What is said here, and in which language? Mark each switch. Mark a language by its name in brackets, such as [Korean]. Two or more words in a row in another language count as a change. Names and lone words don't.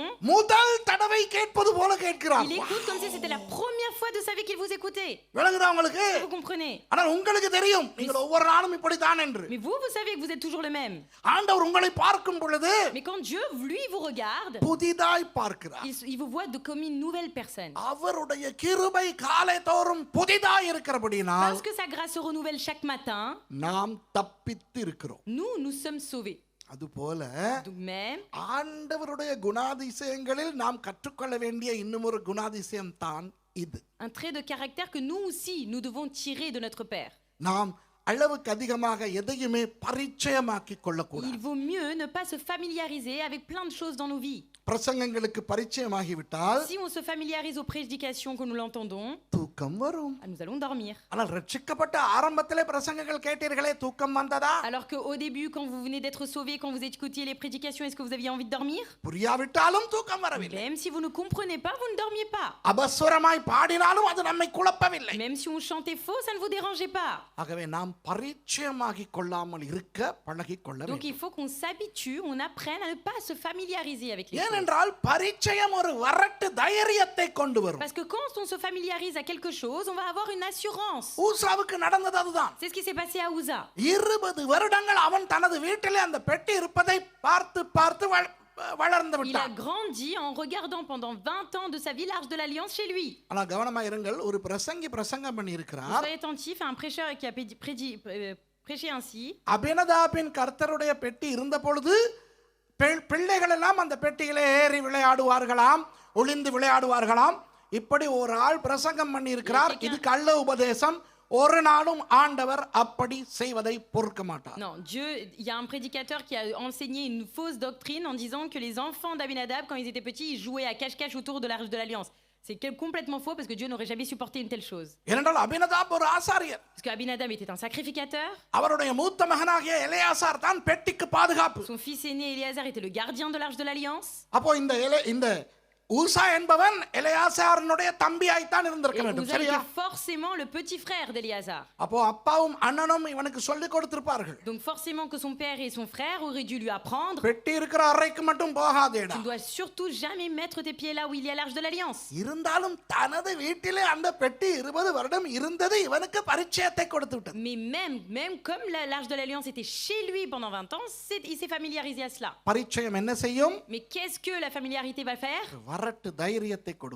[Tamil] முதல் தடவை கேட்பது போல கேட்கிறார். [French] il écoute comme si c'était la première fois de sa vie qu'il vous écoutait. [Tamil] விளங்குதா உங்களுக்கு? [French] Vous comprenez? [Tamil] ஆனால் உங்களுக்கு தெரியும் நீங்கள் ஒவ்வொரு நாளும் இப்படித்தான் என்று. [French] Mais vous savez que vous êtes toujours le même. [Tamil] ஆண்டவர் உங்களை பார்க்கும் பொழுது [French] Mais quand Dieu, lui, vous regarde, [Tamil] புதிதாய் பார்க்கிறார். [French] il vous voit comme une nouvelle personne. [Tamil] அவருடைய கிருபை காலை தோறும் புதிதாய் இருக்கிறபடினால் [French] Parce que sa grâce se renouvelle chaque matin, [Tamil] நாம் தப்பித்து இருக்கிறோம். [French] nous sommes sauvés. [Tamil] அதுபோல [French] Donc même, [Tamil] ஆண்டவருடைய குணாதிசயங்களில் நாம் கற்றுக்கொள்ள வேண்டிய இன்னுமொரு குணாதிசயம் தான் இது. [French] un trait de caractère que nous aussi, nous devons tirer de notre Père. [Tamil] நாம் அளவுக்கு அதிகமாக எதையுமே பரிச்சயமாக்கிக் கொள்ளக்கூடாது. [French] Il vaut mieux ne pas se familiariser avec plein de choses dans nos vies. [Tamil] பிரசங்கங்களுக்கு பரிச்சயமாகிவிட்டால் [French] Si on se familiarise aux prédications que nous l'entendons, [Tamil] தூக்கம் வரும். [French] nous allons dormir. [Tamil] ஆனால் ரட்சிக்கப்பட்ட ஆரம்பத்திலே பிரசங்கங்கள் கேட்டீர்களே, தூக்கம் வந்ததா? [French] Alors qu'au début, quand vous venez d'être sauvé, quand vous écoutiez les prédications, est-ce que vous aviez envie de dormir? [Tamil] புரியாவிட்டாலும் தூக்கம் வரவில்லை. [French] Même si vous ne comprenez pas, vous ne dormiez pas. [Tamil] அபஸ்வரமாய் பாடினாலும் அது நம்மை குழப்பவில்லை. [French] Même si on chantait faux, ça ne vous dérangeait pas. [Tamil] ஆகவே நாம் பரிச்சயமாகிக் கொள்ளாமல் இருக்க பழகிக் கொள்ள [French] Donc [Tamil] வேண்டும். [French] il faut qu'on s'habitue, on apprenne à ne pas se familiariser avec les choses. [Tamil] ஏனென்றால் பரிச்சயம் ஒரு வரட்டு தைரியத்தை கொண்டு வரும். [French] Parce que quand on se familiarise à quelque chose, on va avoir une assurance. [Tamil] ஊசாவுக்கு நடந்தது அதுதான். [French] C'est ce qui s'est passé à Uza. [Tamil] 20 வருடங்கள் அவன் தனது வீட்டிலே அந்த பெட்டி இருப்பதை பார்த்து பார்த்து வளர்ந்து [French] Il a [Tamil] விட்டான். [French] grandi en regardant pendant 20 ans de sa vie l'Arche de l'Alliance chez lui. [Tamil] ஆனா கவனமா இருங்கள், ஒரு பிரசங்கி பிரசங்கம் பண்ணி இருக்கிறார். [French] Soyez attentifs à un prêcheur qui a prêché ainsi. [Tamil] அபினதாபின் கர்த்தருடைய பெட்டி இருந்த பொழுது பிள்ளைகள் எல்லாம் அந்த பெட்டியிலே ஏறி விளையாடுவார்களாம், ஒளிந்து விளையாடுவார்களாம். இப்படி ஒரு ஆள் பிரசங்கம் பண்ணி இருக்கிறார். இது கள்ள உபதேசம். ஒரு நாளும் ஆண்டவர் அப்படி செய்வதை பொறுக்க மாட்டார். [French] Non, Dieu, il y a un prédicateur qui a enseigné une fausse doctrine en disant que les enfants d'Abinadab, quand ils étaient petits, ils jouaient à cache-cache autour de l'Arche de l'Alliance. C'est complètement faux parce que Dieu n'aurait jamais supporté une telle chose. [Tamil] ஏனென்றால் அபினதாப் ஒரு ஆசாரியர். [French] Parce que Abinadab était un sacrificateur. [Tamil] அவருடைய மூத்த மகனாகிய எலெயாசார் தான் பெட்டிக்கு பாதுகாப்பு. [French] Son fils aîné Éléazar était le gardien de l'Arche de l'Alliance. [Tamil] அப்போ இந்த ஊசா என்பவன் எலெயாசாரனுடைய தம்பியாய்த்தான் இருந்திருக்க [French] Et [Tamil] வேண்டும். [French] Uza [Tamil] சரியா? [French] était forcément le petit frère d'Éléazar. [Tamil] அப்போ அப்பாவும் அண்ணனும் இவனுக்கு சொல்லிக் கொடுத்திருப்பார்கள். [French] Donc forcément que son père et son frère auraient dû lui apprendre. [Tamil] பெட்டி இருக்கிற அறைக்கு மட்டும் போகாதேடா. [French] Tu ne dois surtout jamais mettre tes pieds là où il y a l'arche de l'Alliance. [Tamil] இருந்தாலும் தனது வீட்டிலே அந்த பெட்டி 20 வருடம் இருந்தது இவனுக்கு பரிச்சயத்தை கொடுத்து விட்டது. [French] Mais même comme l'arche de l'Alliance était chez lui pendant 20 ans, il s'est familiarisé à cela. [Tamil] பரிச்சயம் என்ன செய்யும்? [French] Mais qu'est-ce que la familiarité va faire? [Tamil] வரட்டு தைரியத்தை கொடுக்கும்.